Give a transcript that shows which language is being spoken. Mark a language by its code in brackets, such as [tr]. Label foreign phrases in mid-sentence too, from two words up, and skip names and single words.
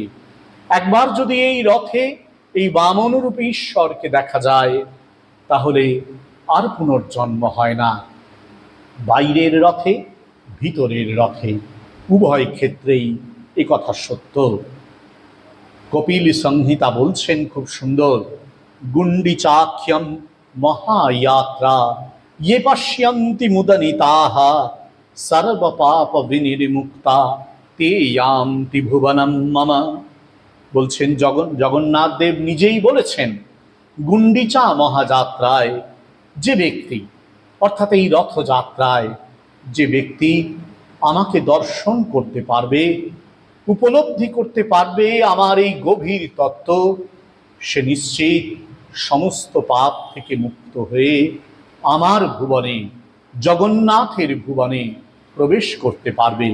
[bn] একবার যদি এই রথে এই বামন রূপে ঈশ্বরকে দেখা যায়, তাহলে আর পুনর্জন্ম হয় না। বাইরের রথে, ভিতরের রথে, উভয় ক্ষেত্রেই এ কথা সত্য। কপিল সংহিতা বলছেন খুব সুন্দর, [sa] গুণ্ডিচাখ্যম মহাযাত্রা ये पश्यन्ति मुदनिताः सर्वपाप विनिर्मुक्ता ते यान्ति ভুবনম মম। [bn] বলছেন জগন্নাথ দেব নিজেই বলেছেন, গুণ্ডিচা মহাযাত্রায় যে ব্যক্তি, অর্থাৎ এই রথযাত্রায় যে ব্যক্তি আমাকে দর্শন করতে পারবে, উপলব্ধি করতে পারবে আমার এই গভীর তত্ত্ব, সে নিশ্চিত সমস্ত পাপ থেকে মুক্ত হয়ে আমার ভুবনে, জগন্নাথের ভুবনে প্রবেশ করতে পারবে।